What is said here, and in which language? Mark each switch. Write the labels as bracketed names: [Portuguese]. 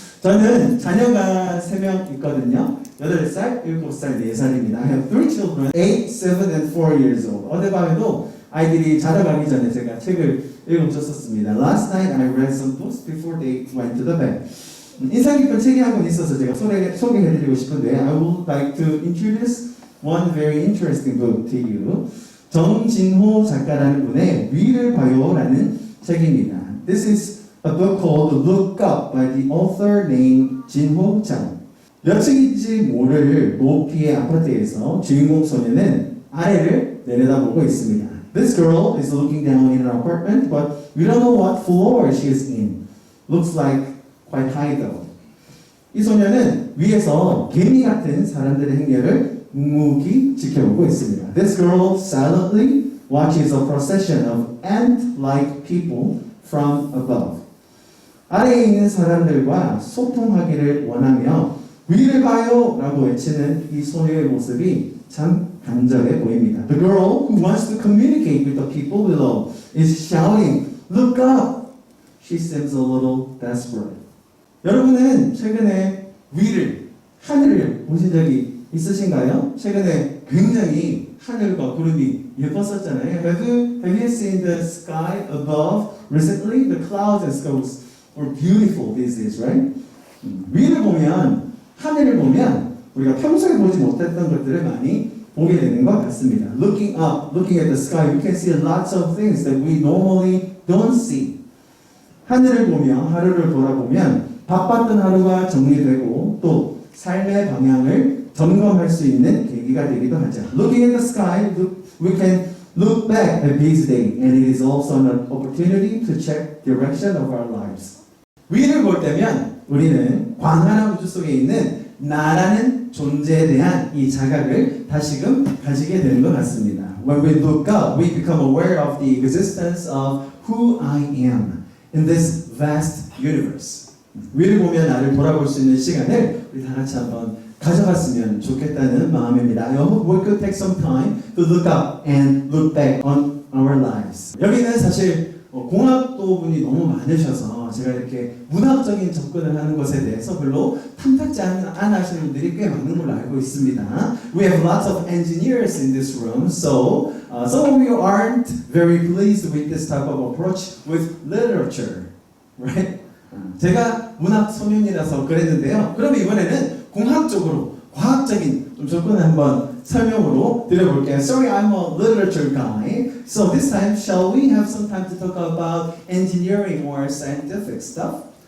[Korean] 저는 자녀가 3명 있거든요. 8살, 7살, 4살입니다. [English] I have 3 children, 8, 7, and 4 years old. [Korean] 어젯밤에도 아이들이 자러 가기 전에 제가 책을 읽어줬었습니다. [English] Last night I read some books before they went to the bed. [Korean] 인상 깊은 책이 한 권 있어서 제가 소개해드리고 싶은데 [English] I would like to introduce one very interesting book to you. [Korean] 정진호 작가라는 분의 위를 봐요라는 책입니다. [English] This is a book called Look Up by the author named 진호 장. [Korean] 몇 층인지 모를 높이의 아파트에서 주인공 소녀는 아래를 내려다보고 있습니다. [English] This girl is looking down in an apartment, but we don't know what floor she is in. Looks like quite high though. [Korean] 이 소녀는 위에서 개미 같은 사람들의 행렬을 묵묵히 지켜보고 있습니다. [English] This girl silently watches a procession of ant-like people from above. [Korean] 아래에 있는 사람들과 소통하기를 원하며 위를 봐요! 라고 외치는 이 소녀의 모습이 참 간절해 보입니다. [English] The girl who wants to communicate with the people below is shouting, Look up! She seems a little desperate. [Korean] 여러분은 최근에 위를, 하늘을 보신 적이 있으신가요? 최근에 굉장히 하늘과 구름이 예뻤었잖아요. [English] Have you seen the sky above recently? The clouds and skies were beautiful these days, right? [Korean] 위를 보면, 하늘을 보면 우리가 평소에 보지 못했던 것들을 많이 보게 되는 것 같습니다. [English] Looking up, looking at the sky, we can see lots of things that we normally don't see. [Korean] 하늘을 보며 하루를 돌아보면 바빴던 하루가 정리되고 또 삶의 방향을 점검할 수 있는 계기가 되기도 하죠. [English] Looking at the sky, we can look back at this day, and it is also an opportunity to check direction of our lives. [Korean] 위를 볼 때면 우리는 광활한 우주 속에 있는 나라는 존재에 대한 이 자각을 다시금 가지게 되는 것 같습니다. [English] When we look up, we become aware of the existence of who I am in this vast universe. [Korean] 위를 보며 나를 돌아볼 수 있는 시간을 우리 다 같이 한번 가져갔으면 좋겠다는 마음입니다. [English] I hope we could take some time to look up and look back on our lives. [Korean] 여기는 사실 공학도 분이 너무 많으셔서 제가 이렇게 문학적인 접근을 하는 것에 대해서 별로 탐탁지 않으시는 분들이 꽤 많은 걸로 알고 있습니다. [English] We have lots of engineers in this room, so some of you aren't very pleased with this type of approach with literature, right? [Korean] 제가 문학 소년이라서 그랬는데요. 그러면 이번에는 공학적으로 과학적인 좀 접근을 한번 설명으로 드려볼게요. [English] Sorry, I'm a literature guy. So this time, shall we have some time to talk about engineering or scientific stuff?